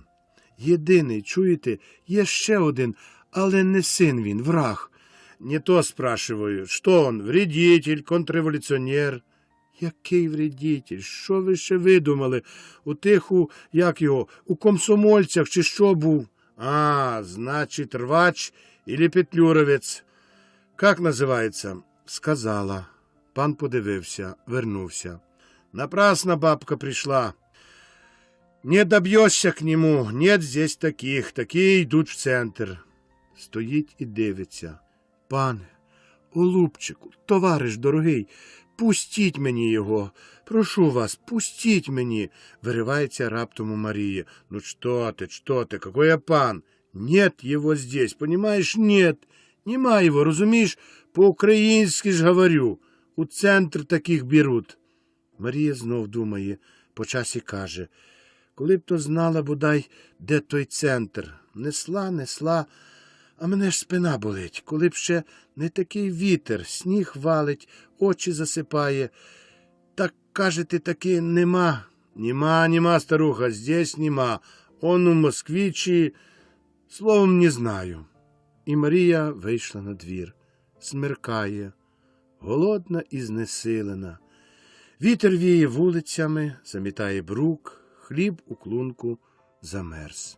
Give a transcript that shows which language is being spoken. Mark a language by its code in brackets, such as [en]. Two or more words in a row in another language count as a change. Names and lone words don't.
[uk] Єдиний, чуєте, є ще один, але не син він, враг. [ru] Не то спрашиваю, що он, вредитель, контрреволюціонер? [uk] Який вредитель? Що ви ще видумали? У тих, у комсомольцях чи що був? А, значить, рвач или петлюровець. Как називається? Сказала. Пан подивився, вернувся. [ru] Напрасно бабка пришла. Не добьешься к нему, нет здесь таких, [uk] такі йдуть в центр. Стоїть і дивиться. Пане, голубчику, товариш дорогий, пустіть мені його, прошу вас, пустіть мені, виривається раптом у Марії. [ru] Ну что ты, какой я пан? Нет его здесь, понимаешь, нет. [uk] Нема его, розумієш, по-українськи ж говорю, у центр таких беруть. Марія знов думає, по часі каже, коли б то знала, бодай, де той центр. Несла, а мене ж спина болить, коли б ще не такий вітер, сніг валить, очі засипає. Так, кажете, таки нема. Нема, [ru] старуха, здесь нема. [uk] Он у Москві чи... Словом, не знаю. І Марія вийшла на двір. Смеркає, голодна і знесилена. Вітер віє вулицями, замітає брук, хліб у клунку замерз.